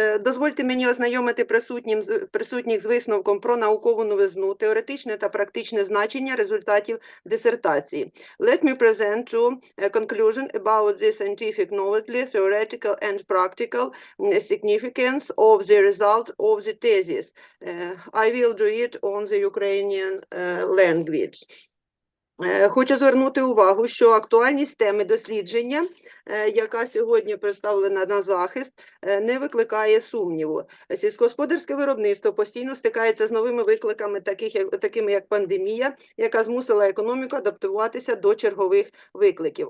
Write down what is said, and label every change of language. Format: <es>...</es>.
<uk>Дозвольте мені ознайомити присутніх з висновком про наукову новизну, теоретичне та практичне значення результатів дисертації.</uk> <en>Let me present to a conclusion about the scientific knowledge, theoretical and practical significance of the results of the thesis. I will do it on the Ukrainian language.</en> <uk>Хочу звернути увагу, що актуальність теми дослідження, яка сьогодні представлена на захист, не викликає сумніву. Сільськогосподарське виробництво постійно стикається з новими викликами, такими як пандемія, яка змусила економіку адаптуватися до чергових викликів.</uk>